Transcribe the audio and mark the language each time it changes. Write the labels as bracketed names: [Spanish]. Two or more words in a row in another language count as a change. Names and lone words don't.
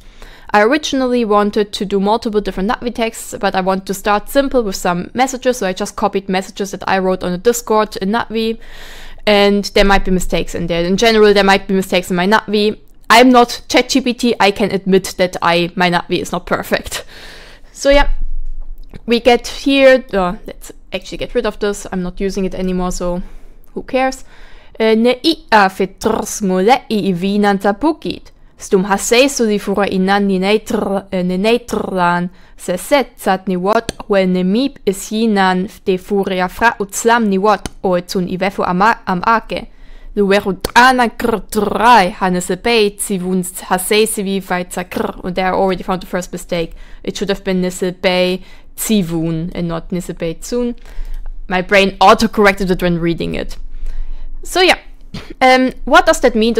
[English] I originally wanted to do multiple different NatV texts, but I want to start simple with some messages, so I just copied messages that I wrote on the Discord in NatV, and there might be mistakes in there. In general, there might be mistakes in my NatV. I'm not ChatGPT, I can admit that my NatV is not perfect. So yeah, we get here, let's actually get rid of this. I'm not using it anymore, so who cares? [Artificial languages] Ne ia fitrs ngole I vinan tapukit. Stum hasesu di fura inan ni neitran se setsat ni wat wel ne mip is hinan de furia fra utslam ni wat o tun ivefu am ake. Lueru ana krtrai hanese beit si wuns hasesi vi vaitsa kr. [English] And there I already found the first mistake. It should have been [Artificial languages] nise bei Zivun [English] and not [Artificial languages] Nisebeit soon. [English] My brain auto-corrected it when reading it. So yeah, what does that mean?